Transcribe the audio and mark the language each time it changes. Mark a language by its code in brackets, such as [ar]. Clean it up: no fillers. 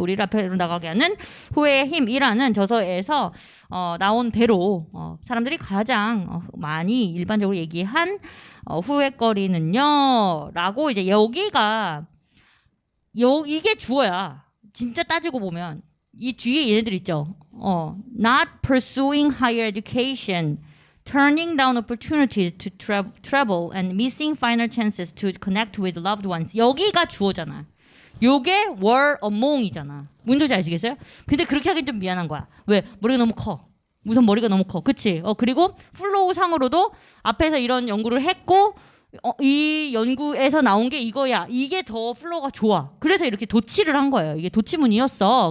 [ko] 우리를 앞으로 나가게 하는 후회의 힘이라는 저서에서 나온 대로 사람들이 가장 많이 일반적으로 얘기한 후회거리는요, 라고 이제 여기가 이게 주어야. 진짜 따지고 보면 이 뒤에 얘네들 있죠. [en] Not pursuing higher education, turning down opportunities to travel, and missing final chances to connect with loved ones. [ko] 여기가 주어잖아. 요게 were among이잖아. 뭔 소리인지 아시겠어요? 근데 그렇게 하긴 좀 미안한 거야. 왜? 머리가 너무 커. 우선 머리가 너무 커. 그치? 그리고 플로우 상으로도 앞에서 이런 연구를 했고 이 연구에서 나온 게 이거야. 이게 더 플로우가 좋아. 그래서 이렇게 도치를 한 거예요. 이게 도치문이었어.